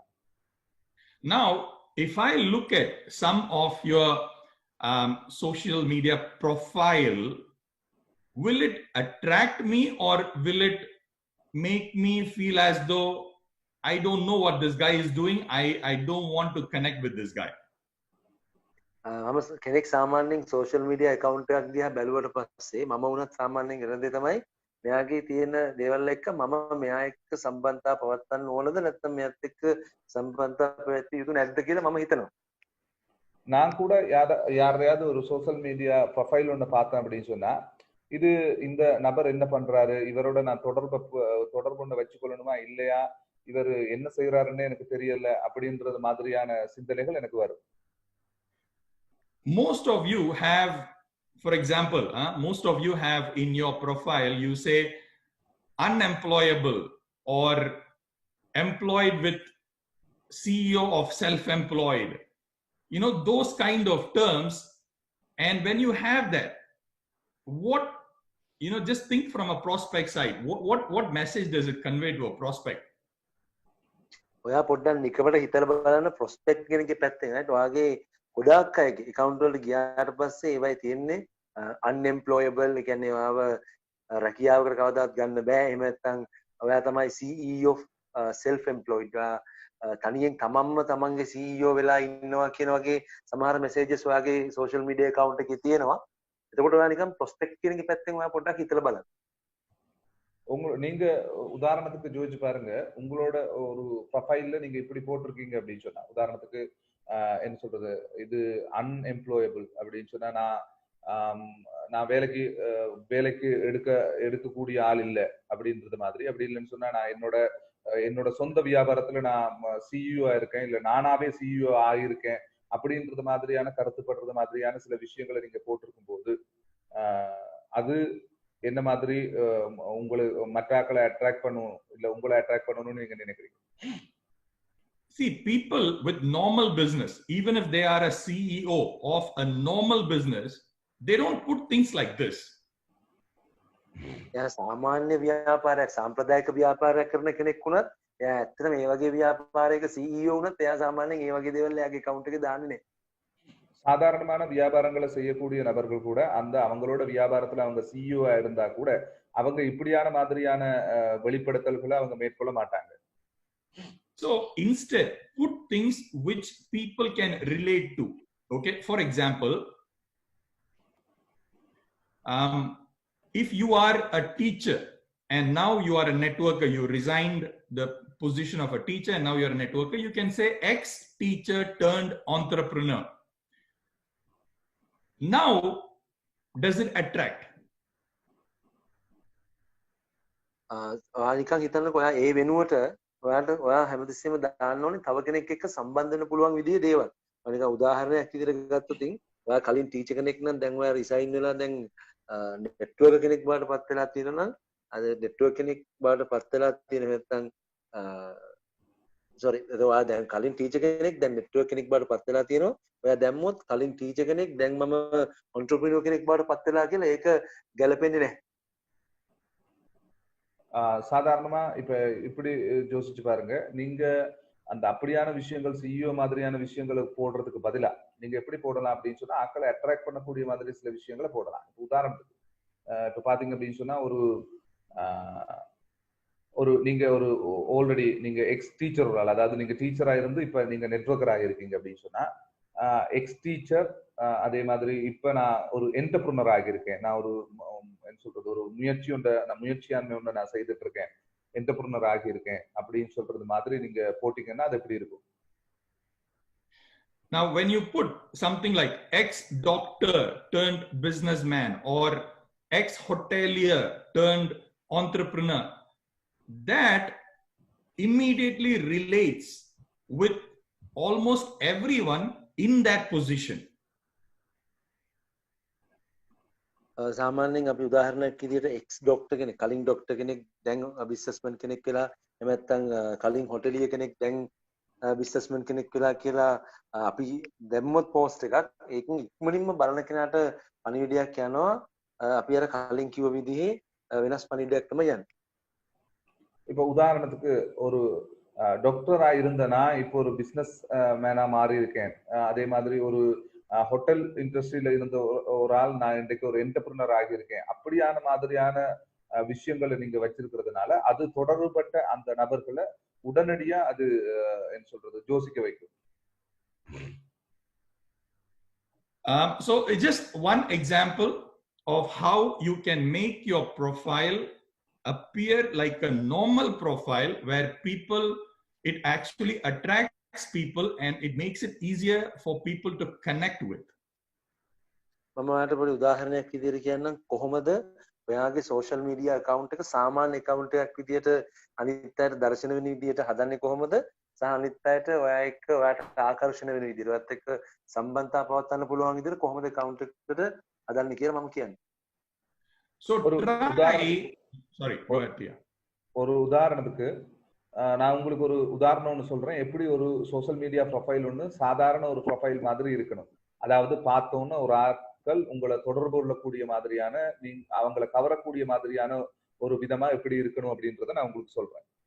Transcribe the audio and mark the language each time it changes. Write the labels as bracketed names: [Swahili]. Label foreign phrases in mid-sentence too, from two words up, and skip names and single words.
[English] Now, if I look at some of your social media profile, will it attract me or will it make me feel as though I don't know what this guy is doing. I don't want to connect with this guy. [Sinhala] මම කෙනෙක් සාමාන්‍යයෙන් [English] social media account [Sinhala] එකක් දිහා බැලුවට පස්සේ මම වුණත් සාමාන්‍යයෙන් කරන දේ තමයි මෙයාගේ තියෙන දේවල් එක්ක මම මෙයා එක්ක සම්බන්ධතාව පවත්වන්න ඕනද නැත්නම් මෙයාත් එක්ක සම්බන්ධතාව පවත්විය යුතු නැද්ද කියලා මම හිතනවා. [Tamil] நான் கூட யாரையாவது ஒரு [English] social media profile [Tamil] ஒன்று பார்த்தேன் அப்படின்னு சொன்னா இது இந்த நபர் என்ன பண்றாரு, இவரோட நான் தொடர்பு ஒன்று வச்சுக்கொள்ளணுமா இல்லையா, இவர் என்ன செய்யறாருன்னு எனக்கு தெரியல அப்படின்றது மாதிரியான சிந்தனைகள் எனக்கு வரும். [English] Most of you have, for example, most of you have in your profile, you say unemployable or employed with CEO of self-employed. You know, those kind of terms. And when you have that, what, you know, just think from a prospect side. What message does it convey to a prospect? [Sinhala] ඔයා පොඩ්ඩක් නිකමට හිතලා බලන්න prospect කෙනෙක්ගේ පැත්තෙන් right ඔයාගේ ගොඩාක් අයගේ account වලට ගියාට පස්සේ ඒවයි තියෙන්නේ unemployable ඒ කියන්නේ ඔයාව රැකියාවකට කවදාවත් ගන්න බෑ එහෙම නැත්නම් ඔයා තමයි [English] CEO of self employed [Sinhala] තනියෙන් තමන්ම තමන්ගේ CEO වෙලා ඉන්නවා කියන වගේ සමහර messages ඔයාගේ [English] social media account [Sinhala] එකේ තියෙනවා. එතකොට ඔයා නිකන් prospect කෙනෙක්ගේ පැත්තෙන් ඔයා පොඩ්ඩක් හිතලා බලන්න. [Tamil] நீங்க உதாரணத்துக்கு ஜோதிச்சு பாருங்க, உங்களோட ஒரு ப்ரொஃபைல்ல நீங்க இப்படி போட்டிருக்கீங்க அப்படின்னு சொன்னா, உதாரணத்துக்கு என்ன சொல்றது, இது அன்எம்ப்ளாயபிள் அப்படின்னு சொன்னா நான் வேலைக்கு எடுக்கக்கூடிய ஆள் இல்லை அப்படின்றது மாதிரி. அப்படி இல்லைன்னு சொன்னா நான் என்னோட சொந்த வியாபாரத்துல நான் சிஇஓ இருக்கேன், இல்ல நானாவே சிஇஓ ஆகியிருக்கேன் அப்படின்றது மாதிரியான கருத்துப்படுறது மாதிரியான சில விஷயங்களை நீங்க போட்டிருக்கும் போது அது என்ன மாதிரி உங்களை மற்றாக்களை அட்ராக்ட் பண்ணும் இல்ல உங்களை அட்ராக்ட் பண்ணணும்னு நீங்க நினைக்கிறீங்க? [English] See, people with normal business, even if they are a CEO of a normal business, they don't put things like this. [Sinhala] එයා සාමාන්‍ය ව්‍යාපාරයක් සාම්ප්‍රදායික ව්‍යාපාරයක් කරන කෙනෙක් වුණත් එයා ඇත්තටම මේ වගේ ව්‍යාපාරයක CEO වුණත් එයා සාමාන්‍යයෙන් මේ වගේ දේවල් එයාගේ account එකේ දාන්නේ නැහැ. [Tamil] சாதாரணமான வியாபாரங்களை செய்யக்கூடிய நபர்கள் கூட அவங்களோட வியாபாரத்துல அவங்க சிஇஓ இருந்தா கூட அவங்க இப்படியான மாதிரியான வெளிப்படுத்தல்களை அவங்க மேற்கொள்ள மாட்டாங்க. [English] So instead, put things which people can relate to. Okay, for example, if you are a teacher and now you are a networker, you resigned the position of a teacher and now you are a networker, you can say ex-teacher turned entrepreneur. Now, does it attract? [Sinhala] ඔයා නිකන් හිතන්නකෝ ඔයා ඒ වෙනුවට ඔයා හැමතිස්සෙම දාන්න ඕනේ තව කෙනෙක් එක්ක සම්බන්ධ වෙන්න පුළුවන් විදිහේ දේවල්. ඔයා නිකන් උදාහරණයක් විදිහට ගත්තොත් ඔයා කලින් ටීචර් කෙනෙක් නම් දැන් ඔයා රිසයින් වෙලා දැන් නෙට්වර්ක් කෙනෙක් බවට පත් වෙලා තියෙනවා නම් අද නෙට්වර්ක් කෙනෙක් බවට පත් වෙලා තියෙන නැත්නම් sorry ඔයා දැන් කලින් ටීචර් කෙනෙක් දැන් නෙට්වර්ක් කෙනෙක් බවට පත් වෙලා තියෙනවා. ඔයා දැම්මොත් කලින් ටීචර් කෙනෙක් දැන් මම entrepreneur කෙනෙක් බවට පත් වෙලා කියලා ඒක ගැලපෙන්නේ නැහැ. [Tamil] சாதாரணமா இப்ப இப்படி யோசிச்சு பாருங்க, நீங்க அந்த அப்படியான விஷயங்கள் சிஇஓ மாதிரியான விஷயங்களை போடுறதுக்கு பதிலா நீங்க எப்படி போடலாம் அப்படின்னு சொன்னா ஆக்களை அட்ராக்ட் பண்ணக்கூடிய மாதிரி சில விஷயங்களை போடலாம். உதாரணத்துக்கு இப்ப பாத்தீங்க அப்படின்னு சொன்னா நீங்க ஒரு ஆல்ரெடி நீங்க [English] ex teacher [Tamil] ஒரு ஆள், அதாவது நீங்க டீச்சரா இருந்து இப்ப நீங்க நெட்வொர்க்கர் ஆகிருக்கீங்க அப்படின்னு சொன்னா [English] ex teacher, [Tamil] அதே மாதிரி இப்ப நான் ஒரு என்டர்பிரினர் ஆகியிருக்கேன், நான் ஒரு என்ன சொல்றது ஒரு முயற்சியாண்மை ஒன்று நான் செய்துட்டு இருக்கேன், என்டர்பிரினர் ஆகியிருக்கேன் அப்படின்னு சொல்றது மாதிரி நீங்க போட்டீங்கன்னா அது எப்படி இருக்கும்? [English] Now, when you put something like ex-doctor turned businessman or ex-hotelier turned entrepreneur, that immediately relates with almost everyone in that position. [Sinhala] සාමාන්‍යයෙන් අපි උදාහරණයක් විදිහට [English] ex doctor [Sinhala] කෙනෙක් කලින් ඩොක්ටර් කෙනෙක් දැන් බිස්නස්මන් කෙනෙක් වෙලා එහෙම නැත්නම් කලින් හොටෙලිය කෙනෙක් දැන් බිස්නස්මන් කෙනෙක් වෙලා කියලා අපි දැම්මොත් පෝස්ට් එකක් ඒකෙන් ඉක්මනින්ම බලන කෙනාට පණිවිඩයක් යනවා අපි අර කලින් කිව්ව විදිහේ වෙනස් පණිවිඩයක් තමයි යන්නේ. [Tamil] இப்போ உதாரணத்துக்கு ஒரு டாக்டரா இருந்தனா இப்போ ஒரு பிசினஸ் மேனா மாறி இருக்கேன், அதே மாதிரி ஒரு [English] hotel industryயில [Tamil] இருந்த ஒரு ஆள் நான் இன்றைக்கு ஒரு என்டர்பிரினர் ஆகியிருக்கேன். அப்படியான மாதிரியான விஷயங்களை நீங்க வச்சிருக்கிறதுனால அது தொடர்புபட்ட அந்த நபர்களை உடனடியா அது என்ன சொல்றது யோசிக்க வைக்கும். [English] So it's just one example of how you can make your profile appear like a normal profile where people, it actually attracts people and it makes it easier for people to connect with. [Sinhala] මම ඔයාලට පොඩි උදාහරණයක් විදිහට කියන්නම් කොහොමද ඔයාගේ [English] social media account [Sinhala] එක සාමාන්‍ය account එකක් විදිහට අනිත් අයට දර්ශන වෙන විදිහට හදන්නේ කොහොමද සහ අනිත් අයට ඔයා එක්ක ඔයාට ආකර්ෂණ වෙන විදිහට ඔයත් එක්ක සම්බන්ධතා පවත්වන්න පුළුවන් විදිහට කොහොමද account එකට හදන්නේ කියලා මම කියන්නේ. [English] So try, sorry, go ahead, Pia. [Tamil] ஒரு உதாரணத்துக்கு நான் உங்களுக்கு ஒரு உதாரணம் ஒன்று சொல்றேன். எப்படி ஒரு [English] social media profile [Tamil] ஒன்று சாதாரண ஒரு ப்ரொஃபைல் மாதிரி இருக்கணும். அதாவது பார்த்தோன்னா ஒரு ஆட்கள் உங்களை தொடர்பு கொள்ளக்கூடிய மாதிரியான அவங்களை கவரக்கூடிய மாதிரியான ஒரு விதமா எப்படி இருக்கணும் அப்படின்றத நான் உங்களுக்கு சொல்றேன்.